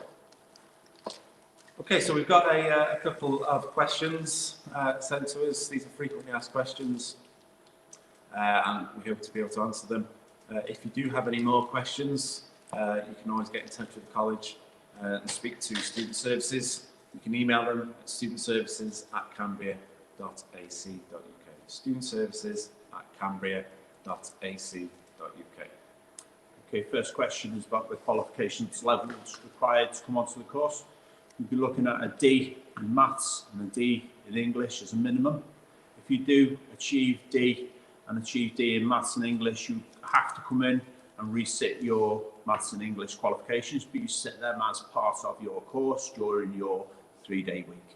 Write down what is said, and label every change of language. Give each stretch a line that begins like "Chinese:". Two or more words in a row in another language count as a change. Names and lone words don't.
English: Okay, so we've got a couple of questions sent to us. These are frequently asked questions, and we hope to be able to answer them. If you do have any more questions, you can always get in touch with the college and speak to Student Services. You can email them at studentservices@cambria.ac.uk. studentservices@cambria.ac.uk. Okay, first question is about the qualifications levels required to come onto the course. You'll be looking at a D in maths and a D in English as a minimum. If you do achieve D and achieve D in maths and English, you have to come in and resit your maths and English qualifications, but you sit them as part of your course during your 3-day week.